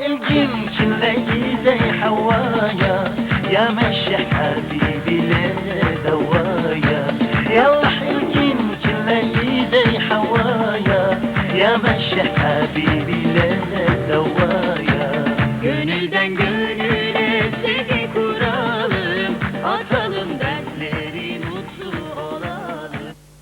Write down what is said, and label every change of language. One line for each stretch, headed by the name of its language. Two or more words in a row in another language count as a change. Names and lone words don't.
Arabic: يمكن زي حوايا يا مشي حبيبي لنا دوايا يلا يمكن زي حوايا يا مشي حبيبي لنا دوايا
Turkish: Gönülden gönüle sevgi kuralım Atalım dertleri mutlu olalım